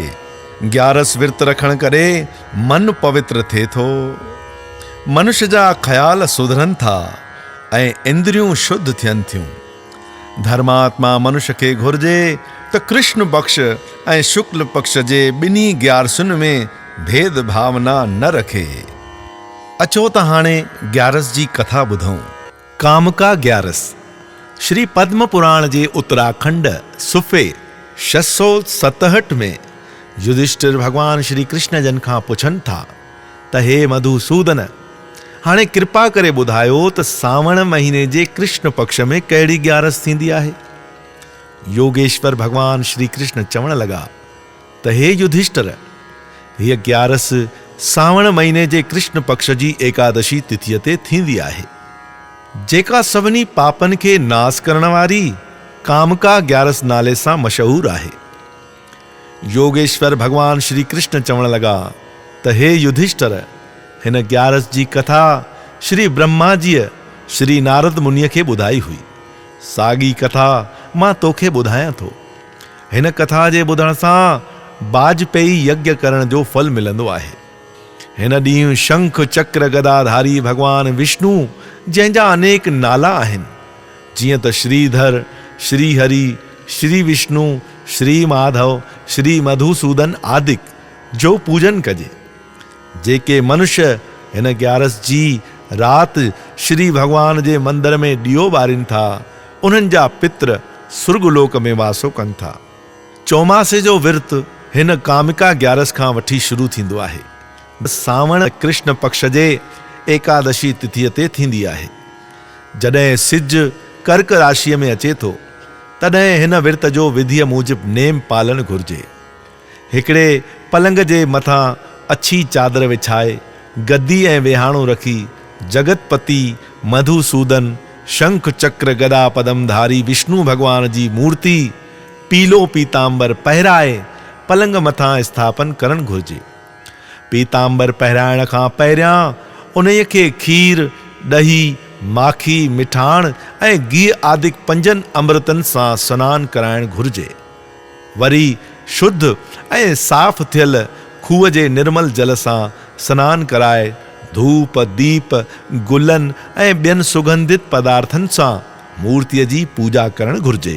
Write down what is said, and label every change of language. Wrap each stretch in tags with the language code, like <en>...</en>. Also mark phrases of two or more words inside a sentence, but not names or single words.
<sd>11 विर्त रखण करे मन पवित्र थिए थो, मनुष्य जा ख़्याल सुधरनि था ऐं इंद्रियूं शुद्ध थियनि थियूं। धर्मात्मा मनुष्य खे घुर्जे त कृष्ण पक्ष ऐं शुक्ल पक्ष जे ॿिन्ही 11 में भेद भावना न रखे। अचो त हाणे 11 जी कथा ॿुधूं। कामका 11। श्री पद्म पुराण जे उत्तराखंड सुफ़े 667 में युधिष्ठिर भगवान श्री कृष्ण जन खां पुछनि था त हे मधुसूदन, हाणे कृपा करे ॿुधायो त सावण महीने जे कृष्ण पक्ष में कहिड़ी 11 थींदी आहे। योगेश्वर भगवान श्री कृष्ण चवण लॻा त हे युधिष्ठिर, हीअ 11 सावण महीने जे कृष्ण पक्ष जी एकादशी तिथीअ ते थींदी आहे, जेका सभिनी पापनि खे नास करण वारी कामका 11 नाले सां मशहूर आहे। योगेश्वर भगवान श्री कृष्ण चवण लॻा त हे युधिष्ठिर, हिन 11 जी कथा श्री ब्रह्मा जीअ श्री नारद मुनिअ खे ॿुधाई हुई। साॻी कथा मां तोखे ॿुधायां थो। हिन कथा जे ॿुधण सां वाजपेयी यज्ञ करण जो फल मिलंदो आहे। हिन ॾींहुं शंख चक्र गदाधारी भगवान विष्णु, जंहिंजा अनेक नाला आहिनि, जीअं त श्रीधर, श्रीहरि, श्री विष्णु, श्री माधव, श्री मधुसूदन आदिक जो पूजन कजे। जेके मनुष्य हिन 11 जी राति श्री भगवान जे मंदिर में ॾियो ॿारीनि था, उन्हनि जा पित्र सुर्गलोक में वासो कनि था। चौमासे जो विर्त हिन कामिका 11 खां वठी शुरू थींदो आहे। सावण कृष्ण पक्ष जे एकादशी तिथीअ ते थींदी आहे। जॾहिं सिज कर्क राशिअ में अचे थो, तॾहिं हिन विर्त जो विधीअ मूजिबि नेम पालण घुर्जे। हिकिड़े पलंग जे मथां अछी चादर विछाए गद्दी ऐं वेहाणो रखी जगतपति मधुसूदन शंख चक्र गदा पदमधारी विष्णु भगवान जी मूर्ति पीलो पीतांबर पहिराए पलंग मथां स्थापन करणु घुर्जे। पीतांबर पहिराइण खां पहिरियां उन्हीअ खे खीर, ॾही, माखी, मिठाण ऐं गिह आदि 5 अमृतनि सां सनानु कराइणु घुर्जे। वरी शुद्ध ऐं साफ़ थियल खूह जे निर्मल जल सां सनानु कराए धूप, दीप, गुलनि ऐं ॿियनि सुगंधित पदार्थनि सां मूर्तिअ जी पूजा करणु घुर्जे।</sd>